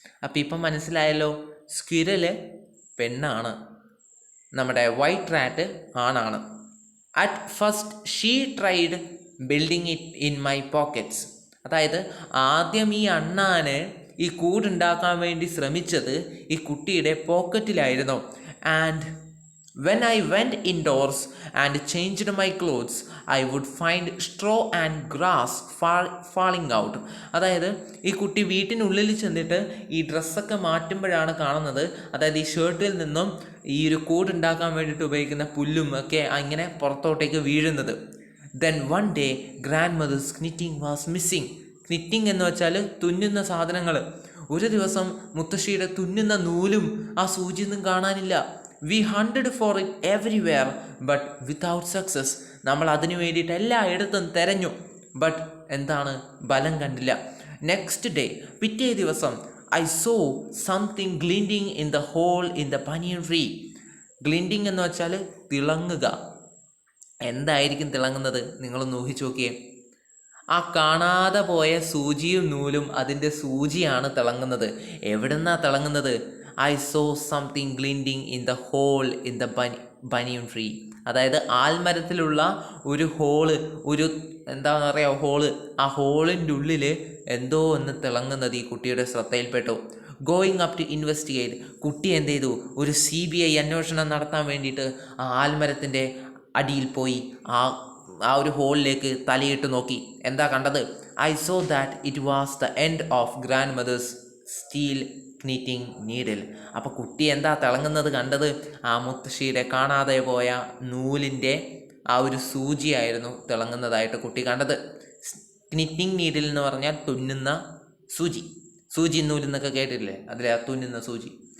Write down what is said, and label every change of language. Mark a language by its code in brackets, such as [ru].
[ml] അപ്പം ഇപ്പം മനസ്സിലായല്ലോ, സ്ക്വിറല് പെണ്ണാണ്, നമ്മുടെ വൈറ്റ് റാറ്റ് ആണാണ്. [en] At first she tried building it in my pockets. [ml] അതായത് ആദ്യം ഈ അണ്ണാന് ഈ കൂടുണ്ടാക്കാൻ വേണ്ടി ശ്രമിച്ചത് ഈ കുട്ടിയുടെ പോക്കറ്റിലായിരുന്നു. [en] And when I went indoors and changed my clothes, I would find straw and grass falling out. [ml] അതായത് ഈ കുട്ടി വീട്ടിനുള്ളിൽ ചെന്നിട്ട് ഈ ഡ്രസ്സൊക്കെ മാറ്റുമ്പോഴാണ് കാണുന്നത്, അതായത് ഈ ഷർട്ടിൽ നിന്നും ഈ ഒരു കൂടുണ്ടാക്കാൻ വേണ്ടിയിട്ട് ഉപയോഗിക്കുന്ന പുല്ലും ഒക്കെ അങ്ങനെ പുറത്തോട്ടേക്ക് വീഴുന്നത്. [en] Then one day grandmother's knitting was missing. [ml] knitting എന്ന് വെച്ചാൽ തുന്നുന്ന സാധനങ്ങൾ. ഒരു ദിവസം മുത്തശ്ശിയുടെ തുന്നുന്ന നൂലും ആ സൂചിയൊന്നും കാണാനില്ല. [en] We hunted for it everywhere but without success. [ml] നമ്മൾ അതിനു വേണ്ടിയിട്ട് എല്ലായിടത്തും തിരഞ്ഞു, ബട്ട് എന്താണ്, ബലം കണ്ടില്ല. [en] next day, [ml] പിറ്റേ ദിവസം, [en] I saw something glinting in the hole in the banyan tree. [ml] ഗ്ലിൻഡിങ് എന്ന് വെച്ചാൽ തിളങ്ങുക. എന്തായിരിക്കും തിളങ്ങുന്നത്? നിങ്ങളൊന്ന് ഊഹിച്ചു നോക്കിയേ. ആ കാണാതെ പോയ സൂചിയും നൂലും അതിൻ്റെ സൂചിയാണ് തിളങ്ങുന്നത്. എവിടുന്നാ തിളങ്ങുന്നത്? [en] I saw something glinting in the hole in the banyan tree. [ml] അതായത് ആൽമരത്തിലുള്ള ഒരു ഹോള്, ഒരു എന്താണെന്ന് പറയുക ഹോള്, ആ ഹോളിൻ്റെ ഉള്ളിൽ എന്തോ ഒന്ന് തിളങ്ങുന്നത് ഈ കുട്ടിയുടെ ശ്രദ്ധയിൽപ്പെട്ടു. [en] Going up to investigate. [ml] കുട്ടി എന്ത് ചെയ്തു? ഒരു CBI അന്വേഷണം നടത്താൻ വേണ്ടിയിട്ട് ആ ആൽമരത്തിൻ്റെ അടിയിൽ പോയി ആ ഒരു ഹോളിലേക്ക് തലയിട്ട് നോക്കി. എന്താ കണ്ടത്? [en] I saw that it was the end of grandmother's steel knitting needle. [ml] അപ്പോൾ കുട്ടി എന്താ തിളങ്ങുന്നത് കണ്ടത്? ആ മുത്തശ്ശിയുടെ കാണാതെ പോയ നൂലിൻ്റെ ആ ഒരു സൂചിയായിരുന്നു തിളങ്ങുന്നതായിട്ട് കുട്ടി കണ്ടത്. ക്നിറ്റിംഗ് നീഡിൽ എന്ന് പറഞ്ഞാൽ തുന്നുന്ന സൂചി നൂലെന്നൊക്കെ കേട്ടിട്ടില്ലേ, അതിലെ ആ തുന്നുന്ന സൂചി.